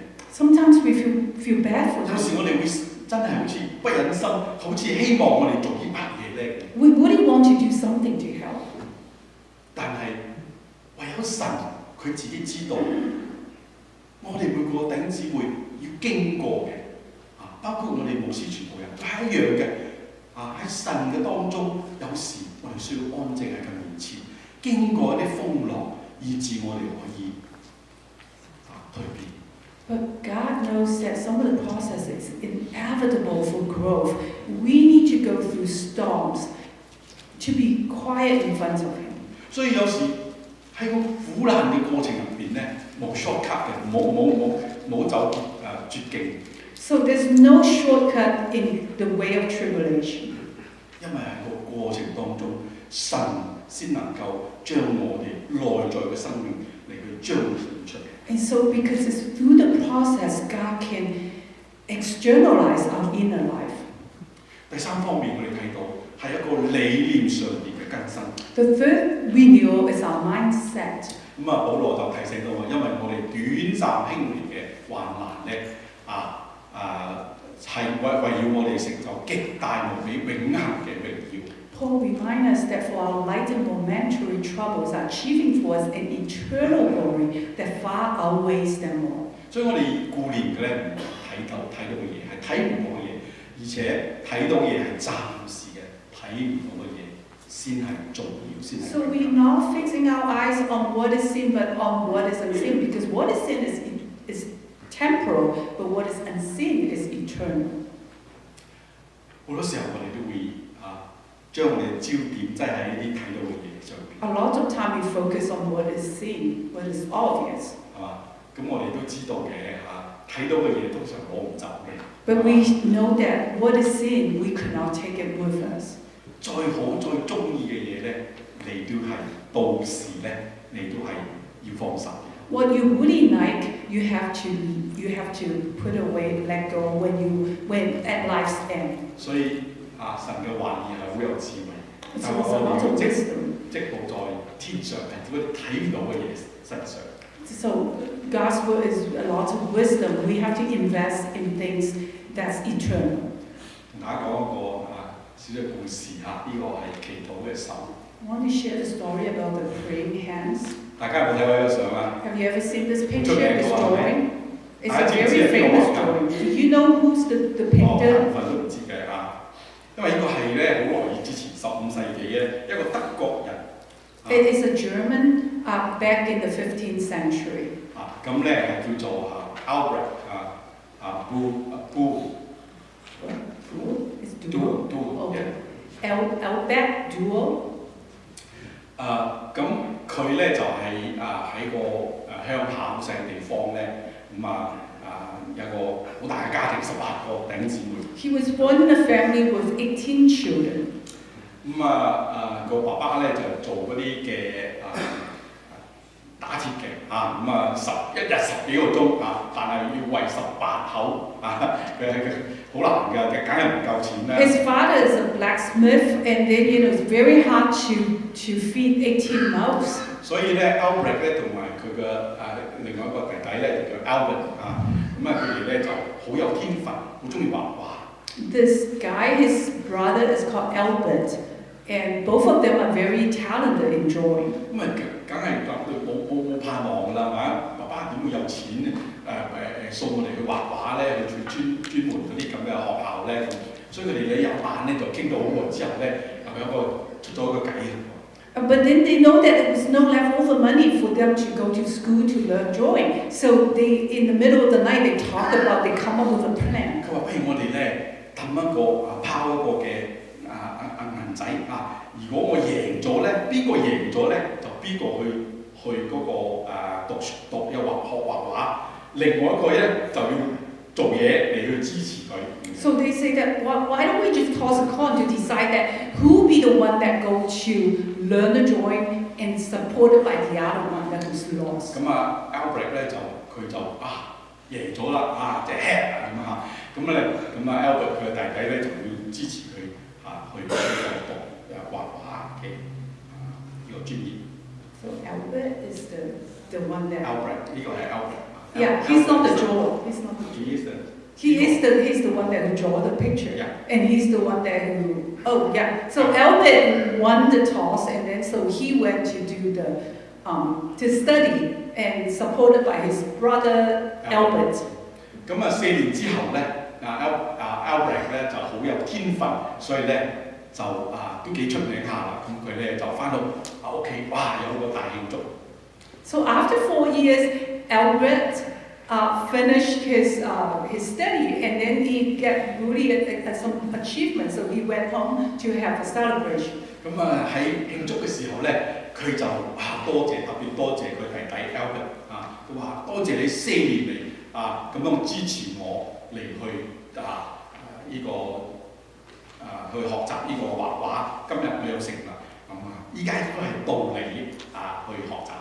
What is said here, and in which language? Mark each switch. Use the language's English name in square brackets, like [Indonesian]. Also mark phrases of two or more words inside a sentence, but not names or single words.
[English] Sometimes we feel bad for them. [Cantonese] 有時我哋會真係好似不忍心，好似希望我哋做啲乜嘢咧。 [English] We really want to do something to help. [Cantonese] 但係唯有神佢自己知道，我哋每個弟兄姊妹要經過嘅，包括我哋牧師傳道人都係一樣嘅。喺神嘅當中，有時我哋需要安靜喺佢面前，經過一啲風浪，以致我哋可以蛻變。 [English] But God knows that some of the process is inevitable for growth. We need to go through storms to be quiet in front of Him. [Cantonese] 所以有時喺個苦難嘅過程入邊咧，冇 shortcut 嘅，冇走絕徑。 [English] So there's no shortcut in the way of tribulation. [Cantonese] 因為喺個過程當中，神先能夠將我哋內在嘅生命嚟去彰顯出嚟。 [English] And so because it's through the process, God can externalize our inner life. [Cantonese] 第三方面，我哋睇到係一個理念上面嘅更新。 [English] The third renewal is our mindset. [Cantonese] 保羅就提醒到話，因為我哋短暫輕微嘅患難咧，係為要我哋成就極大無比永恆嘅榮耀。 [English] Paul reminds us that for our light and momentary troubles are achieving for us an eternal glory that far outweighs them all. [Cantonese] 所以我哋顧念嘅咧，唔係睇到嘅嘢，係睇唔到嘅嘢，而且睇到嘢係暫時嘅，睇唔到嘅嘢先係重要，先係。 [English] So we're not fixing our eyes on what is seen, but on what is unseen, because what is seen is temporal, but what is unseen is eternal. [Cantonese] 好多時候我哋都會將我哋嘅焦點擠喺呢啲睇到嘅嘢上邊。 [English] A lot of time we focus on what is seen, what is obvious. [Cantonese] 係嘛？咁我哋都知道嘅睇睇到嘅嘢通常攞唔走嘅。 [English] But we know that what is sin, we cannot take it with us. [Cantonese] 再好再中意嘅嘢咧，你都係到時咧，你都係要放手嘅。 [English] What you really like, you have to put away, let go when at life's end. [Cantonese] 所以神嘅話語係好有智慧， [English] It's [Cantonese] 但 [English] also a lot [Cantonese] 我 [English] of [Cantonese] 哋 [English] wisdom. [Cantonese] 積步在天上係嗰啲睇唔到嘅嘢身上。 [English] So God's word is a lot of wisdom. We have to invest in things that's eternal. [Cantonese] 同大家講一個少少故事呢個係祈禱嘅手。 [English] I want to share a story about the praying hands. [Cantonese] 大家有冇睇過呢個相啊？ [English] Have you ever seen this picture, [Cantonese] 出名 [English] this [Cantonese] 嘅喎，係咪？ [English] drawing? It's [Cantonese] 大 [English] a [Cantonese] 家知唔知 [English] very [Cantonese] 係邊個 [English] famous [Cantonese] 畫㗎？ [English] drawing. Do you know who's the [Cantonese] 大 [English] painter? [Cantonese] 部分都唔知嘅因為呢個係咧好耐之前15世紀嘅一個德國人。 [English] It is a German back in the 15th century. [Cantonese] 咁咧係叫做 Albrecht [English] It's Duo Albrecht Duo. [Cantonese] 咁佢咧就係喺個鄉下好細嘅地方咧，有個好大嘅家庭，18個弟兄姊妹。 [English] He was born in a family with 18 children. [Cantonese] 個爸爸咧就做嗰啲嘅打鐵嘅一日10幾個鐘但係要餵18口好難㗎，梗係唔夠錢啦。 [English] His father is a blacksmith, and then it's very hard to feed 18 mouths. [Cantonese] 所以咧 Albrecht 咧同埋佢嘅另外一個弟弟咧就叫 Albert 佢哋咧就好有天分，好中意畫畫。 [English] This guy, his brother, is called Albert, and both of them are very talented in drawing. [Cantonese] 梗係冇盼望㗎啦，係咪？爸爸點會有錢送我哋去畫畫咧？去專門嗰啲咁嘅學校咧，所以佢哋咧有晚咧就傾到好耐之後咧，出咗個計。 [English] But then they know that there was no leftover money for them to go to school to learn drawing. So they, in the middle of the night, they talk about, they come up with a plan. [Cantonese] 佢話：不如我哋咧拋一個嘅銀仔如果我贏咗咧，邊個贏咗咧，就邊個去嗰個讀又學畫畫，另外一個咧就要做嘢嚟去支持佢。 [English] So they say that why don't we just toss a coin to decide that who will be the one that go to learn the drawing and supported by the other one that was lost. [Cantonese] Albrecht 咧佢就贏咗啦即係 head Albert 佢嘅弟弟咧就要支持佢去讀畫畫嘅呢個專業。 [English] So Albert is the one that. [Cantonese] Albrecht 呢個係 Albert。 [English] Yeah, he's not the drawer. He's not. He's the one that who draw the picture, and he's the one that who. Oh yeah. So Albert won the toss, and then so he went to do to study, and supported by his brother Albert. [Cantonese] 4 年之後咧，Albrecht 咧就好有天分，所以咧就都幾出名下啦。咁佢咧就翻到屋企，哇有個大慶祝。 [English] So after 4 years, Albert finished his study, and then he got really some achievement. So he went home to have a celebration. [Cantonese] 喺慶祝嘅時候咧，佢就特別多謝佢弟弟 Albert 佢話多謝你4年嚟咁樣支持我嚟去去學習呢個畫畫。今日我有成啦，依家都係到你去學習。